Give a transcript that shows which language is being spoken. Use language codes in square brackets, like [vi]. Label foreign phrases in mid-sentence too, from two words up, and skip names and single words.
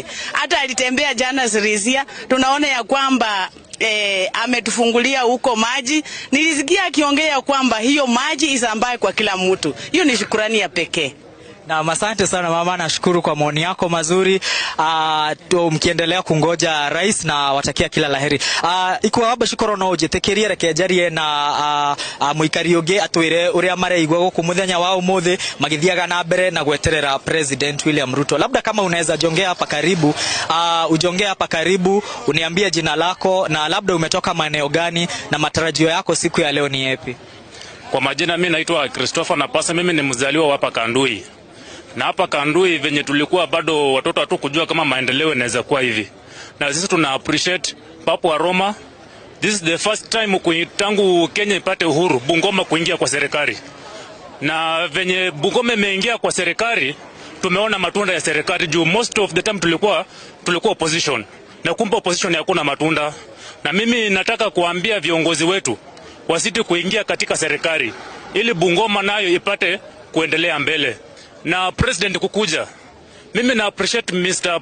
[sw] Hata alitembea jana Sirisia, tunaona ya kwamba ametufungulia huko maji. Nilisikia akiongea kwamba hiyo maji isambae kwa kila mtu. Hiyo ni shukrani ya pekee. Na asante sana mama, nashukuru kwa maoni yako mazuri. Mkiendelea kungoja rais na watakia kila laheri. [ki] Ikwa Boshi no ujitekerie rekenjarie na muikari uge atwire uria mareigwa guku muthenya wa umuthi magithiaga na mbere na gweterera President William Ruto. [sw] Labda kama unaweza jongea hapa karibu, ujongea hapa karibu, uniambie jina lako na labda umetoka maeneo gani na matarajio yako siku ya leo ni yapi? Kwa majina mimi naitwa Christopher Napasa, mimi ni mzaliwa hapa Kandui. Na hapa Kandui venye tulikuwa bado watoto hatu kujua kama maendeleo inaweza kuwa hivi. Na sisi tuna appreciate Papa wa Roma. [en] This is the first time [sw] tangu Kenya ipate uhuru Bungoma kuingia kwa serikali. Na venye Bungoma imeingia kwa serikali, tumeona matunda ya serikali juu [en] most of the time [sw] tulikuwa opposition. Na kumbe opposition hakuna matunda. Na mimi nataka kuambia viongozi wetu wasiti kuingia katika serikali ili Bungoma nayo ipate kuendelea mbele. Na president kukuja, Mimi na appreciate Mr.